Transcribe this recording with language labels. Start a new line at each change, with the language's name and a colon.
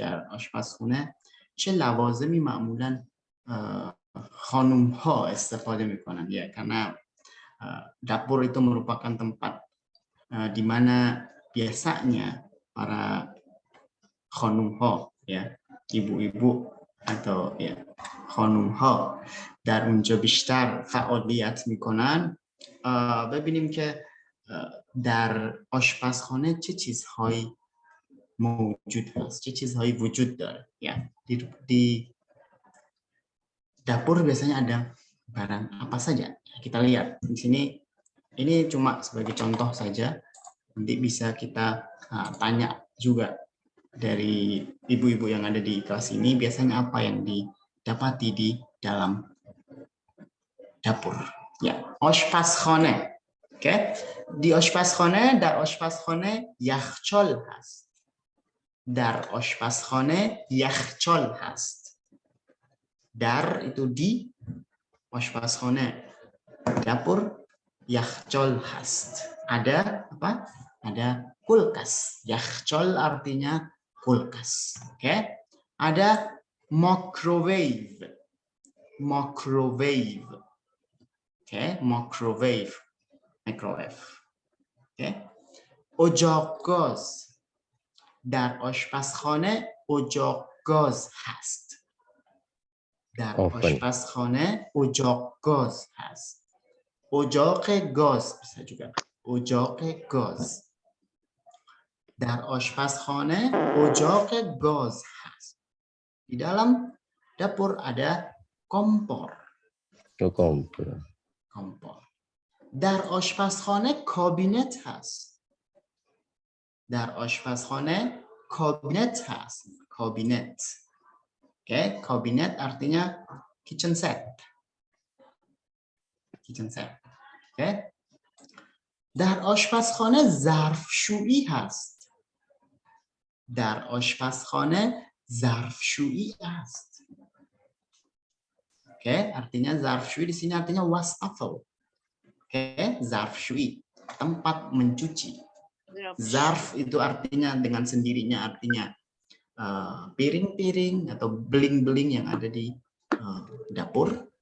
Persian: در آشپزخانه چه لوازمی معمولا خانم ها استفاده میکنن
Indonesian: ya, karena dapur itu merupakan tempat di mana biasanya para
Persian: خانم ها
Indonesian: ya, ibu-ibu atau ya
Persian: خانم ها در اونجا بیشتر فعالیت میکنن. ببینیم که در آشپزخانه چه چیزهایی موجود هست، چه چیزهایی وجود داره ya.
Indonesian: Di dapur biasanya ada barang apa saja. Kita lihat di sini, ini cuma sebagai contoh saja, nanti bisa kita tanya juga dari ibu-ibu yang ada di kelas ini, biasanya apa yang didapati di dalam dapur ya.
Persian: آشپزخانه. Okay. Di آشپزخانه، در آشپزخانه یخچال هست. در آشپزخانه یخچال هست. در
Indonesian: itu di,
Persian: آشپزخانه dapur, یخچال هست.
Indonesian: Ada apa? Ada kulkas. یخچال artinya kulkas. Okay. Ada microwave.
English: Microwave. Okay, microwave. Microwave. Okay.
Persian: اجاق گاز. در آشپزخانه اجاق گاز هست. در آشپزخانه اجاق گاز هست. اجاق گاز
Indonesian: bisa juga.
Persian: اجاق گاز. در آشپزخانه اجاق گاز هست.
Indonesian: Di dalam dapur ada kompor.
Persian: Kompor. در آشپزخانه کابینت هست. در آشپزخانه کابینت هست. کابینت.
Indonesian: Oke, kabinet artinya kitchen set.
English: Kitchen set. Oke.
Persian: در آشپزخانه ظرفشویی هست. در آشپزخانه ظرفشویی است.
Indonesian: Oke, artinya ظرفشویی di sini artinya wastafel. Oke, ظرفشویی, tempat mencuci. Zarf itu artinya dengan sendirinya artinya piring-piring atau beling-beling yang ada di dapur.